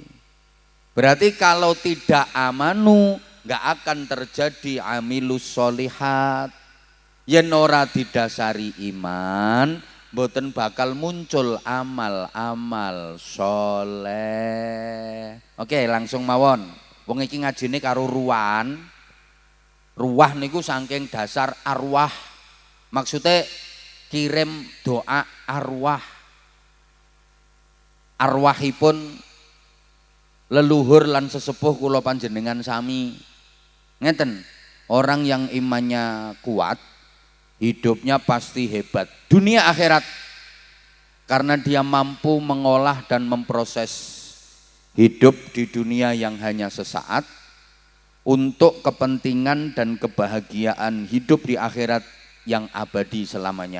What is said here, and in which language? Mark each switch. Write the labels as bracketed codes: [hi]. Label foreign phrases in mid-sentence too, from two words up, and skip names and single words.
[id] Berarti kalau tidak amanu, nggak akan terjadi [ar] amilus solihat. [jv] Yen ora didasari iman, mboten bakal muncul amal-amal soleh. Oke, langsung mawon. Wong iki ngajine karo ruwan. Ruwah niku saking dasar arwah. [id] Maksudnya kirim doa arwah. [jv] Arwahipun leluhur lan sesepuh kula panjenengan sami. Ngeten, [id] orang yang imannya kuat, hidupnya pasti hebat. Dunia akhirat. Karena dia mampu mengolah dan memproses hidup di dunia yang hanya sesaat untuk kepentingan dan kebahagiaan hidup di akhirat yang abadi selamanya.